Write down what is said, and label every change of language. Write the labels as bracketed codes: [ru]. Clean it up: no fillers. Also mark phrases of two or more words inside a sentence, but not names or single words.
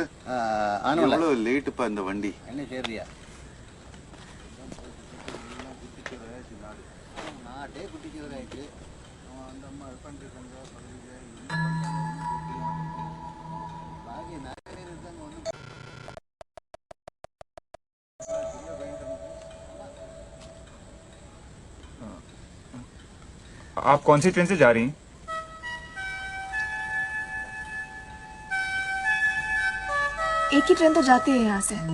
[ta] ஆனவல்ல. எவ்வளவு லேட்டுப்பா இந்த வண்டி? என்ன செய்யறியா? நாட்டே குட்டிச்சுவராயிட்டு அந்த அம்மா பண்ணிருக்காங்க பாக்கி நிறைய இருக்காங்க. ஒன்றும் [hi] आप कौन सी ट्रेन से जा रही हैं? एक ही ट्रेन तो जाती है यहाँ से।